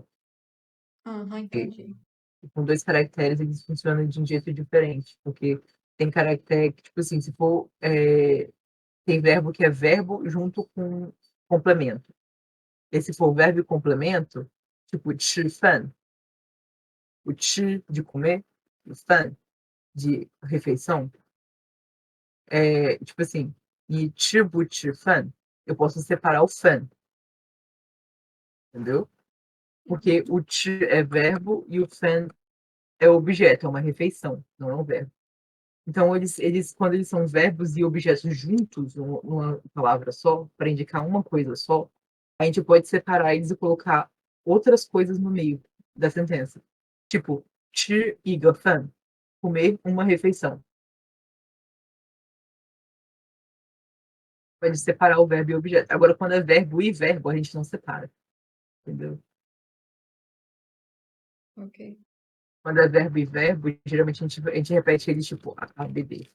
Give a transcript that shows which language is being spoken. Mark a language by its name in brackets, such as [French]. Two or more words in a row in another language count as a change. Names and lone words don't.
[Portuguese] aham, Ok? entendi. Com dois caracteres, eles funcionam de um jeito diferente. Porque tem caractere que, tipo assim, se for. Tem verbo que é verbo junto com complemento. E se for verbo e complemento, tipo, 吃饭, o 吃 de comer, o 饭 de refeição, tipo assim, e [Chinese] 吃不吃饭, [Portuguese] eu posso separar o 饭, entendeu? Porque o 吃 é verbo e o 饭 é objeto, é uma refeição, não é um verbo. Então, quando eles são verbos e objetos juntos, numa palavra só, para indicar uma coisa só, a gente pode separar eles e colocar outras coisas no meio da sentença. Tipo, [Chinese] 吃一个饭, [Portuguese] comer uma refeição. Pode separar o verbo e o objeto. Agora, quando é verbo e verbo, a gente não separa. Entendeu? Ok. Quando é verbo e verbo, geralmente a gente repete eles tipo A, B, B.